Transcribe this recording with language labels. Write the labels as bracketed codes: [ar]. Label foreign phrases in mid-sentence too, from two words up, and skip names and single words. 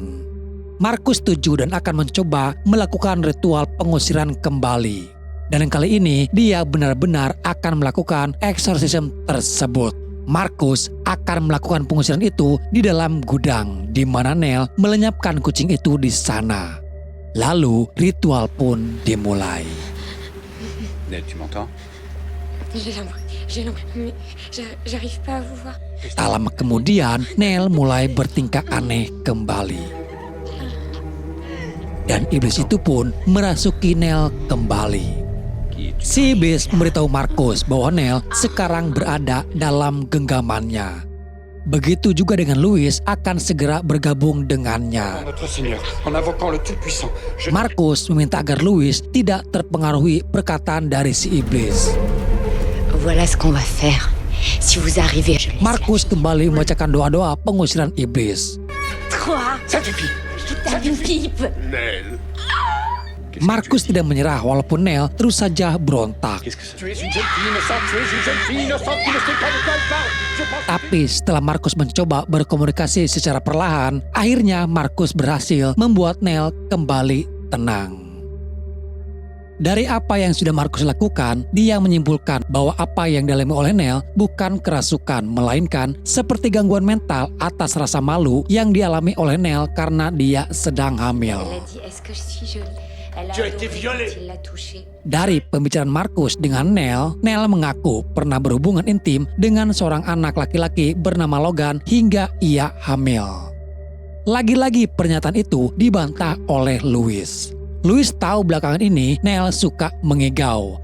[id] Markus setuju dan akan mencoba melakukan ritual pengusiran kembali. Dan kali ini dia benar-benar akan melakukan eksorsisme tersebut. Markus akan melakukan pengusiran itu di dalam gudang di mana Neil melenyapkan kucing itu di sana. Lalu ritual pun dimulai. [fr] Ned, tu m'entends? J'arrive pas à vous voir. [id] Tak lama kemudian, Neil mulai bertingkah aneh kembali. Dan iblis itu pun merasuki Neil kembali. Si iblis memberitahu Markus bahwa Neil sekarang berada dalam genggamannya. Begitu juga dengan Louis akan segera bergabung dengannya. [fr] Notre Seigneur, en invoquant le Tout-Puissant, je... [id] Markus meminta agar Louis tidak terpengaruhi perkataan dari si iblis. [fr] Voilà ce qu'on va faire. Si vous arrivez, je les [id] Markus kembali membacakan doa-doa pengusiran iblis. [fr] Quoi? Ça suffit. Putain d'une pipe! Nel. [id] Markus tidak menyerah walaupun Neil terus saja berontak. [fr] Qu'est-ce que c'est? Tu es une jeune fille innocente, tu es une jeune fille innocente qui ne sait pas de quoi elle parle. Je pense... [id] Tapi setelah Markus mencoba berkomunikasi secara perlahan, akhirnya Markus berhasil membuat Neil kembali tenang. Dari apa yang sudah Markus lakukan, dia menyimpulkan bahwa apa yang dialami oleh Neil bukan kerasukan, melainkan seperti gangguan mental atas rasa malu yang dialami oleh Neil karena dia sedang hamil. [fr] Elle a dit, est-ce que je suis jolie? Elle a Tu as été adoré violée. quand il l'a touchée. [id] Dari pembicaraan Markus dengan Neil mengaku pernah berhubungan intim dengan seorang anak laki-laki bernama Logan hingga ia hamil. Lagi-lagi pernyataan itu dibantah oleh Louis. Louis tahu belakangan ini Neil suka mengigau.